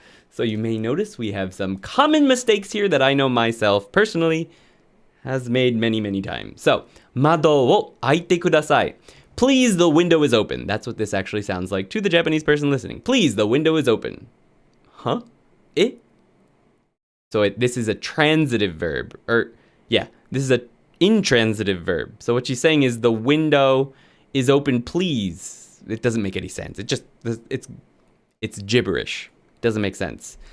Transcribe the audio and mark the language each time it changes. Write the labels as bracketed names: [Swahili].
[English] So you may notice we have some common mistakes here that I know myself personally has made many, many times. [Japanese] So, 窓を開いてください. [English] Please, the window is open. That's what this actually sounds like to the Japanese person listening. Please, the window is open. Huh? So this is a transitive verb. This is a intransitive verb. So what she's saying is the window is open, please. It doesn't make any sense. It's gibberish. Doesn't make sense.